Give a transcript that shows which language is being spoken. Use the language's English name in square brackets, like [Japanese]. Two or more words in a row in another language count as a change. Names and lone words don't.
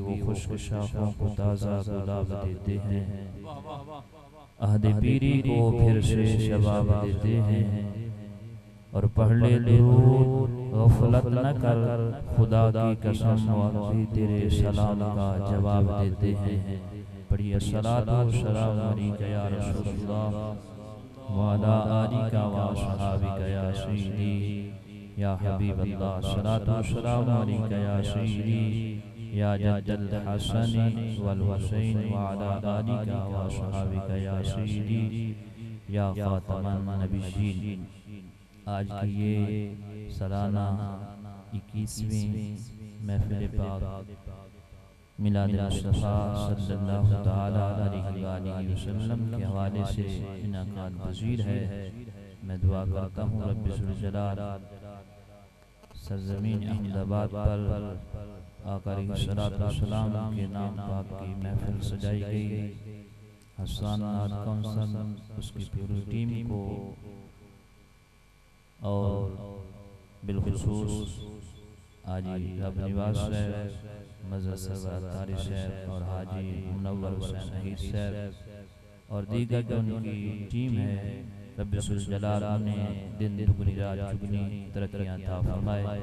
[Urdu] وہ خشک شاخوں کو تازہ گلاب دیتے ہیں، عہد پیری کو پھر سے شباب دیتے ہیں. اور پڑھ لے درود غفلت نہ کر، خدا کی قسم وہی تیرے سلام کا جواب دیتے ہیں. [Arabic] पढ़िए الصلاة والسلام عليك يا رسول الله وعلى آلك وأصحابك يا سيدي يا حبيب الله. الصلاة والسلام عليك يا سيدي يا جد الحسن والحسين وعلى آلك وأصحابك يا سيدي يا خاتم النبيين. [Urdu] آج کی یہ سالانہ 21ویں محفل پاک میلاد مصطفیٰ [Arabic] صلى الله تعالى عليه وسلم [Urdu] کے حوالے سے انعقاد پذیر ہے. میں دعا کرتا ہوں ربِ ذوالجلال سرزمین احمد آباد پر آقا [Arabic] عليه الصلاة والسلام [Urdu] کے نام پاک کی محفل سجائی گئی. حسن نعت کونسل اس کی پوری ٹیم کو اور بالخصوص حاجی رب نواس صاحب، مظہر سرور تاری صاحب اور حاجی منور حسین اہیر صاحب اور دیگر جو ان کی ٹیم ہے، ربِ ذوالجلال نے دن دگنی رات چگنی ترقیاں عطا فرمائے.